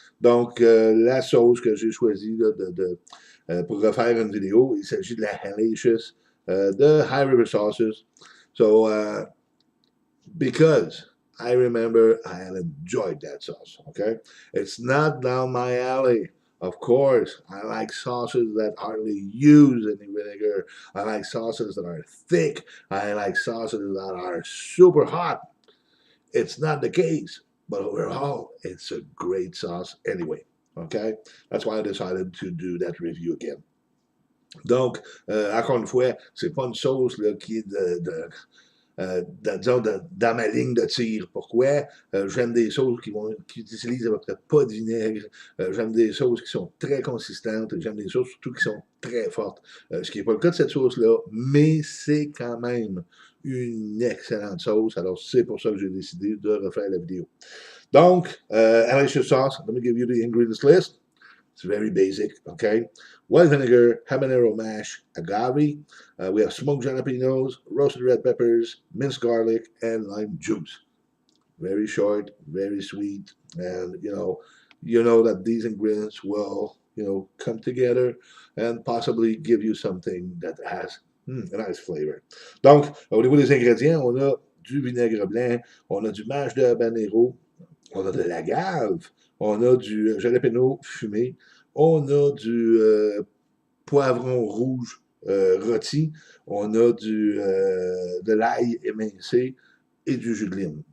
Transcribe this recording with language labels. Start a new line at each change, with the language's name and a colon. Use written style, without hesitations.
French: Donc, la sauce que j'ai choisie pour refaire une vidéo, il s'agit de la Hellacious de High River Sauces.
English: So, because I remember I had enjoyed that sauce, okay? It's not down my alley. Of course, I like sauces that hardly use any vinegar. I like sauces that are thick. I like sauces that are super hot. It's not the case, but overall, it's a great sauce anyway, okay? That's why I decided to do that review again.
French: Donc, encore une fois, c'est pas une sauce là, qui est dans ma ligne de tir. Pourquoi? J'aime des sauces qui utilisent à peu près pas de vinaigre. J'aime des sauces qui sont très consistantes. J'aime des sauces surtout qui sont très fortes. Ce qui n'est pas le cas de cette sauce-là, mais c'est quand même une excellente sauce. Alors, c'est pour ça que j'ai décidé de refaire la vidéo.
English: Donc, Hellacious sauce, let me give you the ingredients list. It's very basic, okay? White vinegar, habanero mash, agave. We have smoked jalapenos, roasted red peppers, minced garlic, and lime juice. Very short, very sweet, and you know that these ingredients will, come together and possibly give you something that has a nice flavor.
French: Donc, au niveau des ingrédients, on a du vinaigre blanc, on a du mash de habanero, on a de l'agave, on a du jalapeno fumé, on a du poivron rouge rôti, on a de l'ail émincé et du jus de lime.